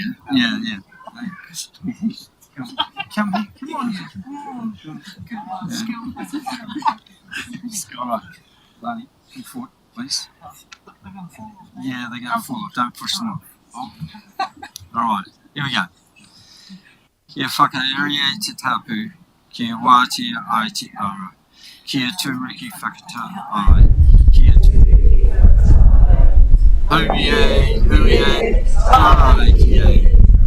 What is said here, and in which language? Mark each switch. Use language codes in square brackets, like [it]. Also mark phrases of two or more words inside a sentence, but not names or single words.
[en] Yeah, yeah. Come here, come on. All right, Lani, come forward, please. Yeah, they're going to fall. Don't push them off. All right, here we go. [mi] Kia whakaeria te tapu, kia wātia ai te ara, kia tūriki whakatā ai, kia tūriki Hui e, hui e, tai ki e.